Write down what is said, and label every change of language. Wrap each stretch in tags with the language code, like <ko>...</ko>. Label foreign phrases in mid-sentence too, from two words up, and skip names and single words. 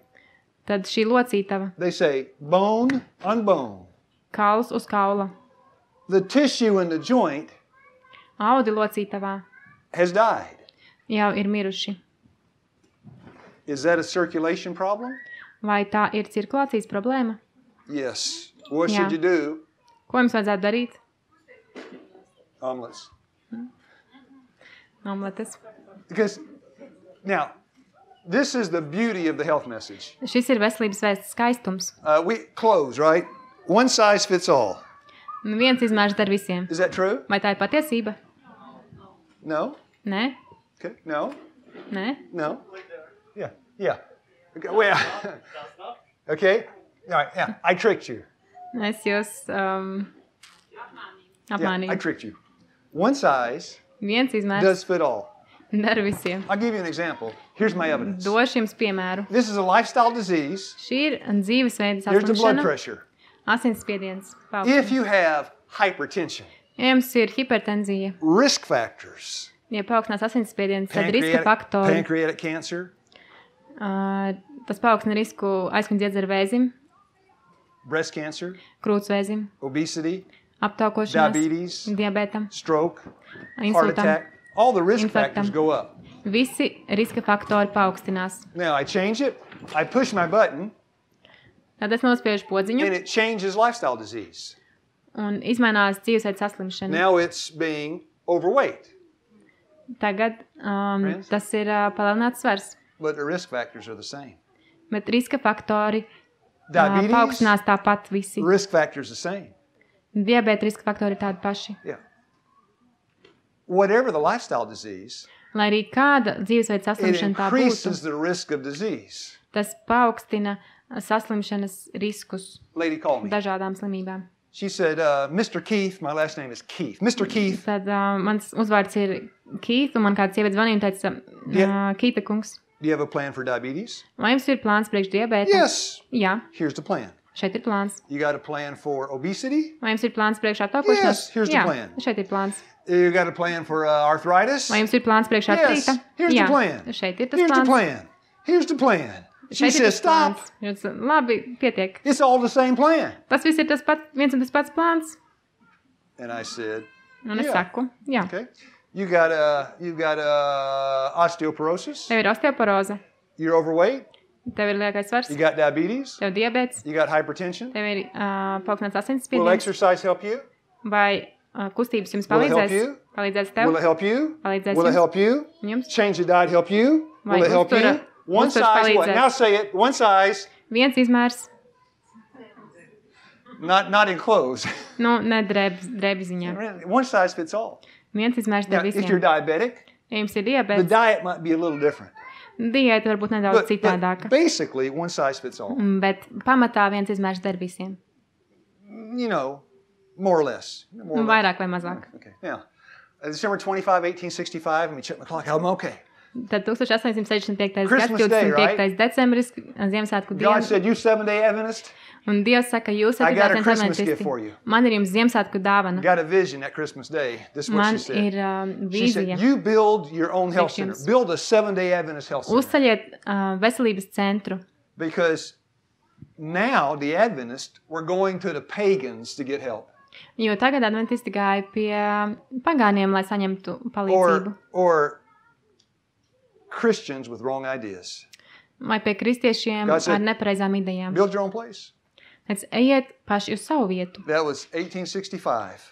<lv>Tad šī locītava,</lv> <en>They say bone on bone.</en> <lv>kauls uz kaula,</lv> <en>The tissue in the joint</en> <lv>audi locītavā</lv> <en>has died.</en> <lv>jau ir miruši.</lv> <en>Is that a circulation problem?</en> <lv>Vai tā ir cirkulācijas problēma?</lv> <en>Yes. What Yeah. should you do?</en> <lv>Ko jums vajadzētu darīt?</lv> <en>Omelets.</en> <lv>Omletes.</lv> <en>Because now, this is the beauty of the health message.</en> <lv>Šis ir veselības vēsts skaistums.</lv> <en>We clothes, right? One size fits all.</en> <lv>Viens izmērs der visiem.</lv> <en>Is that true?</en> <lv>Vai tā ir patiesība?</lv> <en>No?</en> <lv>Nē?</lv> <en>Okay. No?</en> <lv>Nē?</lv> <en>No? Yeah. Yeah. Okay. Well, okay. All right. Yeah. I tricked you.</en> <lv>Es jūs</lv> <en>Yeah, I</en> <lv>apmānīju.</lv> <en>tricked you. One size</en> <lv>Viens izmērs</lv> <en>does fit all.</en> <lv>der visiem.</lv> <en>I'll give you an example. Here's my evidence.</en> <lv>Došu jums piemēru.</lv> <en>This is a lifestyle disease.</en> <lv>Šī ir dzīvesveida</lv> <en>Here's the blood</en> <lv>saslimšana,</lv> <en>pressure.</en> <lv>asinsspiediens.</lv> <en>If you have hypertension,</en> <lv>Ja jums ir hipertenzija,</lv> <en>risk factors,</en> <lv>ja paaugstinās asinsspiediens, tad riska faktori.</lv> <en>pancreatic cancer,</en> <lv>Tas paaugstina risku aizkuņa dziedzera vēzim,</lv> <en>breast cancer,</en> <lv>krūtsvēzim,</lv> <en>obesity,</en> <lv>aptaukošanās,</lv> <en>diabetes,</en> <lv>diabetam,</lv> <en>stroke, heart</en> <lv>insultam.</lv> <en>attack, all the risk</en> <lv>Infarktam.</lv> <en>factors go up.</en> <lv>Visi riska faktori paaugstinās.</lv> <en>Now I change it, I push my button,</en> <lv>Tad es nospiežu podziņu</lv> <en>and it changes lifestyle disease.</en> <lv>un izmainās dzīvesveida saslimšana.</lv> <en>Now it's being overweight,</en> <lv>Tagad tas ir palielināts svars,</lv> <en>but the risk factors are the same.</en> <lv>bet riska faktori</lv> <en>Diabetes,</en> <lv>paaugstinās tāpat visi.</lv> <en>risk factors the same.</en> <lv>Diabēta riska faktori ir tādi paši.</lv> <en>Yeah. Whatever the lifestyle disease,</en> <lv>Lai arī kāda dzīvesveida</lv> <en>it</en> <lv>saslimšana tā būtu,</lv> <en>increases the risk of disease.</en> <lv>tas paaugstina saslimšanas riskus</lv> <en>Lady called me.</en> <lv>dažādām slimībām.</lv> <en>She said, Mr. Keith, my last name is Keith. Mr. Keith,</en> <lv>Tad mans uzvārds ir Kīts, un man kāds sieviete zvanīja un teica, Kīta kungs,</lv> <en>do you have a plan for diabetes?</en> <lv>vai jums ir plāns priekš diabēta?</lv> <en>Yes.</en> <lv>Jā,</lv> <en>Here's the plan.</en> <lv>šeit ir plāns.</lv> <en>You got a plan for obesity?</en> <lv>Vai jums ir plāns priekš aptaukošanās?</lv> <en>Yes, here's the</en> <lv>Jā,</lv> <en>plan.</en> <lv>šeit ir plāns.</lv> <en>You got a plan for arthritis?</en> <lv>Vai jums ir plāns priekš</lv> <en>Yes,</en> <lv>artrīta?</lv> <en>here's</en> <lv>Jā,</lv> <en>the plan.</en> <lv>šeit ir tas</lv> <en>Here's the</en> <lv>plāns.</lv> <en>plan. Here's the plan. She</en> <lv>Šeit ir</lv> <en>says,</en> <lv>tas</lv> <en>stop.</en> <lv>plāns. Jūs, labi, pietiek.</lv> <en>It's all the same plan.</en> <lv>Tas viss ir tas pats, viens un tas pats plāns.</lv> <en>And I said,</en> <lv>Un es</lv> <en>Yeah.</en> <lv>saku, jā,</lv> <en>okay. You've got osteoporosis.</en> <lv>tev ir osteoporoze,</lv> <en>You're overweight.</en> <lv>tev ir liekais svars,</lv> <en>You got diabetes.</en> <lv>tev ir diabēts,</lv> <en>You got hypertension.</en> <lv>tev ir paaugstināts</lv> <en>Will</en> <lv>asinsspiediens,</lv> <en>exercise help you?</en> <lv>vai kustības jums</lv> <en>Will it help</en> <lv>palīdzēs?</lv> <en>you?</en> <lv>Palīdzēs</lv> <en>Will</en> <lv>tev?</lv> <en>it help you?</en> <lv>Palīdzēs</lv> <en>Will it</en> <lv>jums?</lv> <en>help you?</en> <lv>Jums?</lv> <en>Change the diet help you?</en> <lv>Vai</lv> <en>Will it help you?</en> <lv>uztura-</lv> <en>One</en> <lv>uzturs</lv> <en>size what?</en> <lv>palīdzēs?</lv> <en>Now say it. One size,</en> <lv>Viens izmērs,</lv> <en>not in clothes.</en> <lv>nu, ne drēbi ziņā.</lv> <en>One size fits all.</en> <lv>Viens izmērs</lv> <en>Now,</en> <lv>der</lv> <en>if you're</en> <lv>visiem.</lv> <en>diabetic,</en> <lv>Ja jums ir</lv> <en>the</en> <lv>diabēts,</lv> <en>diet might be a little different.</en> <lv>diēta varbūt nedaudz citādāka.</lv> <en>Basically, one size fits all.</en> <lv>Bet pamatā viens izmērs der visiem.</lv> <en>You know, more or less. More or less.</en> <lv>Vairāk vai mazāk.</lv> <en>Okay, now, December 25, 1865, let me check my clock. I'm okay.</en> <lv>Tad 1865. gads,</lv> <en>Christmas Day,</en> <lv>25. decembris, Ziemassvētku</lv> <en>God</en> <lv>diena.</lv> <en>said, you 7-day Adventist,</en> <lv>Un Dievs saka, jūs</lv> <en>I got a</en> <lv>esat</lv> <en>Christmas gift</en> <lv>adventisti.</lv> <en>for you.</en> <lv>Man ir jums Ziemassvētku dāvana.</lv> <en>got a vision that Christmas Day. This is what</en> <lv>Man</lv> <en>she said.</en> <lv>ir</lv> <en>She said,</en> <lv>vīzija.</lv> <en>you build your own health center.</en> <lv>Priekš jums.</lv> <en>Build a 7-day Adventist health center.</en> <lv>Uzceļiet veselības centru,</lv> <en>Because now the Adventists were going to the pagans to get help.</en> <lv>Jo tagad adventisti gāja pie pagāniem, lai saņemtu palīdzību.</lv> <en>Or Christians with wrong ideas.</en> <lv>Vai pie kristiešiem ar nepareizām idejām.</lv> <en>Build your own place.</en> <lv>Tad ejiet paši uz savu vietu.</lv> <en>That was 1865.</en>